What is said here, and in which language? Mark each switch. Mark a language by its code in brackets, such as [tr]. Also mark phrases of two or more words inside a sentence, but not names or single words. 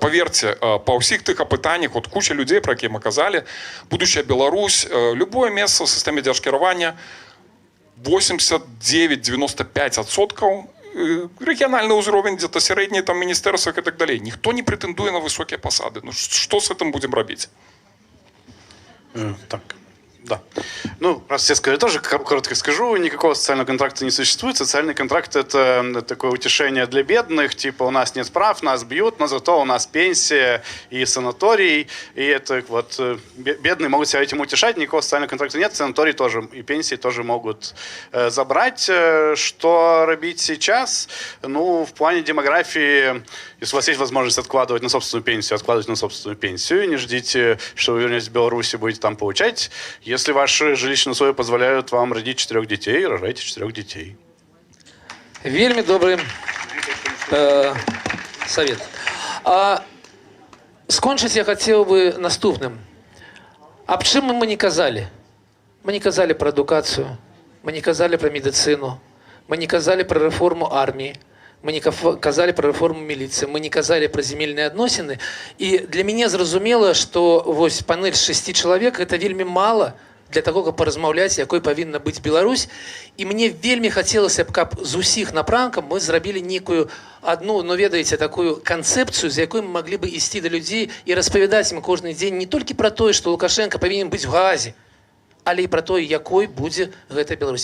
[be] Паверце, па ўсіх тых апытаннях, от куча людзей, пра якія мы казалі, будучая Беларусь, любое месца ў сістэме дзяржкіравання 89-95% рэгіянальны ўзровень, дзе-то сярэднія там міністэрствах і так далей. Ніхто не прэтэндуе на высокія пасады. Ну што з гэтым будзем рабіць? Так. Да. Ну, [ru] раз все сказали, тоже коротко скажу, никакого социального контракта не существует. Социальный контракт – это такое утешение для бедных, типа у нас нет прав, нас бьют, но зато у нас пенсия и санаторий, и это вот бедные могут себя этим утешать, никакого социального контракта нет, санаторий тоже и пенсии тоже могут забрать. Что робить сейчас? Ну, в плане демографии, если у вас есть возможность откладывать на собственную пенсию, откладывайте на собственную пенсию, не ждите, что вы вернетесь в Беларусь и будете там получать. Если ваши жилищные условия позволяют вам родить 4 детей, рожайте 4 детей. [be] Вельмі добры совет. Скончыць я [ru] хотел бы [be] наступным. Аб чым мы не казалі? Мы не казалі про адукацыю, мы не казалі про медицину, мы не казалі про [ru] реформу армии, [be] мы не казалі про [ru] реформу милиции, [be] мы не казалі про земельные адносіны. [ru] И для меня [be] зразумела, что вось панель з 6 человек это вельмі мало для того, каб паразмаўляць, якой павінна быць Беларусь. І мне вельмі хацелася б, каб з усіх напрамкаў мы зрабілі некую одну, ну ведаеце, такую канцэпцыю, з якой мы маглі бы ісці да людзей і распавядаць ім кожны дзень не толькі пра тое, што Лукашенко павінен быць в Газе, але і пра тое, якой будзе гэта Беларусь.